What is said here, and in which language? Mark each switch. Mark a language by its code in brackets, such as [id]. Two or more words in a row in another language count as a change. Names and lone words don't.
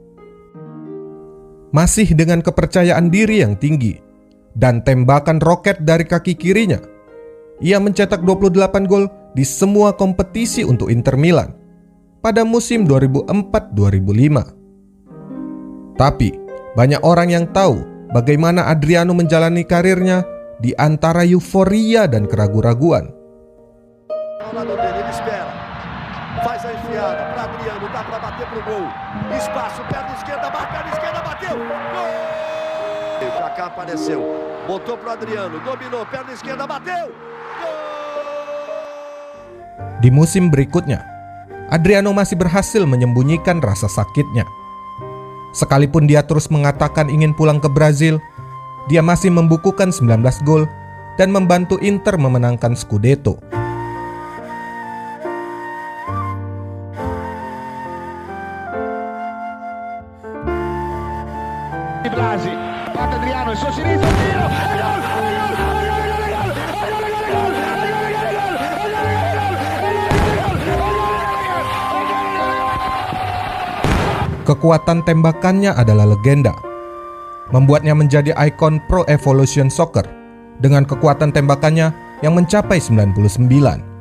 [id] Masih dengan kepercayaan diri yang tinggi dan tembakan roket dari kaki kirinya, ia mencetak 28 gol di semua kompetisi untuk Inter Milan pada musim 2004-2005. Tapi banyak orang yang tahu bagaimana Adriano menjalani karirnya di antara euforia dan keraguan-raguan. [pt] Ele espera, faz a enfiada para Adriano, dá para bater pro gol. Espaço, perna esquerda, bateu. Gol! Pra cá apareceu, botou pro Adriano, dominou, perna esquerda, bateu. [id] Di musim berikutnya, Adriano masih berhasil menyembunyikan rasa sakitnya. Sekalipun dia terus mengatakan ingin pulang ke Brazil, dia masih membukukan 19 gol dan membantu Inter memenangkan Scudetto. [it] Blasi, parte Adriano, il suo sinistro, tiro, [id] Kekuatan tembakannya adalah legenda, membuatnya menjadi ikon Pro Evolution Soccer dengan kekuatan tembakannya yang mencapai 99.